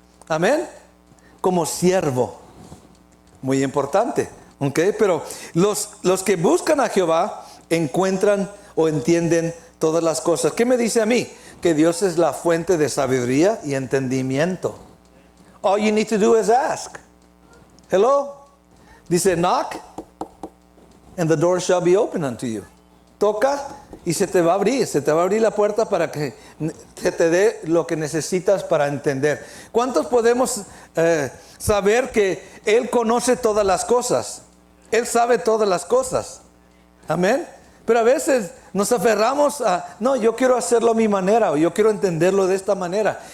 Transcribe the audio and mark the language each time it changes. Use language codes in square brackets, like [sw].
[es] Amén. Como siervo. Muy importante. ¿Ok? Pero los que buscan a Jehová encuentran o entienden todas las cosas. ¿Qué me dice a mí? Que Dios es la fuente de sabiduría y entendimiento. [en] All you need to do is ask. Hello? Dice, knock and the door shall be open unto you. [es] Toca y se te va a abrir la puerta para que se te dé lo que necesitas para entender. ¿Cuántos podemos saber que Él conoce todas las cosas? Él sabe todas las cosas. Amén. Pero a veces nos aferramos a, no, yo quiero hacerlo a mi manera, o yo quiero entenderlo de esta manera.